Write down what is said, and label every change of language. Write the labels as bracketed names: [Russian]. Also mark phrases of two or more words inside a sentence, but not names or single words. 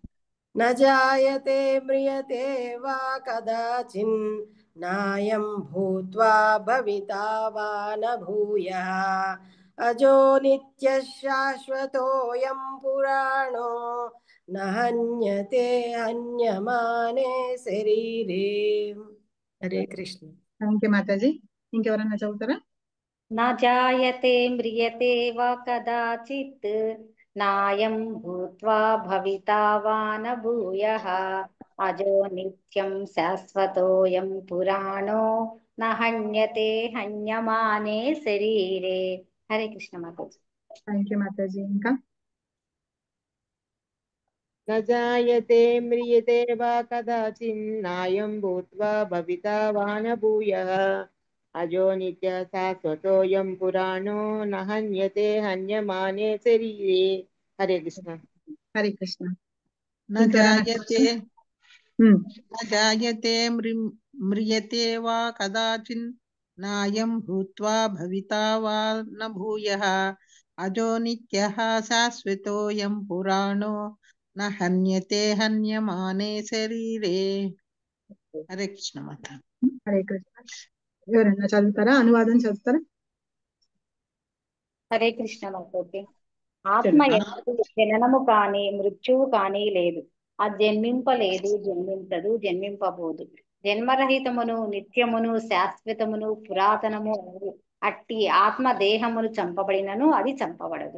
[Sanskrit] న జాయతే మ్రియతే వా కదాచిన్ నాయం భూత్వా భవితా వా న భూయః అజో నిత్యః శాశ్వతోయం పురాణో న హన్యతే హన్యమానే శరీరే. [Telugu] హరే కృష్ణ. [English] thank you [Telugu] మాతాజీ. ఇంకెవరన్నా చదువుతారా? [Sanskrit] न जायते म्रियते वा कदाचित् नायं भूत्वा भविता वा न भूयः अजो नित्यं शाश्वतोऽयं पुराणो न हन्यते हन्यमाने शरीरे. [Hindi] हरे कृष्ण माताजी. [English] thank you [Telugu] మాతాజీ. ఇంకా [Sanskrit] न जायते म्रियते वा कदाचिन्नायं भूत्वा भविता वा न भूयः अजो नित्यः शाश्वतोऽयं पुराणो न हन्यते हन्यमाने शरीरे. [Hindi] हरे कृष्ण. [Telugu] హరే కృష్ణ. [Sanskrit] न जायते म्रियते वा कदाचिन् नायं भूत्वा भविता वा न भूयः अजो नित्यः शाश्वतोऽयं पुराणो न हन्यते हन्यमाने शरीरे. [Hindi] हरे कृष्ण माता. [Telugu] హరే కృష్ణ. ఎవరన్నా చదువుతారా, అనువాదం చదువుతారా? హరే కృష్ణ మాతాజీ. ఆత్మ ఎన్నడూ జననము కాని మృత్యువు కాని లేదు. అది జన్మింపలేదు, జన్మించదు, జన్మింపబోదు. జన్మరహితమును, నిత్యమును, శాశ్వతమును, పురాతనము అట్టి ఆత్మ దేహమును చంపబడినను అది చంపబడదు.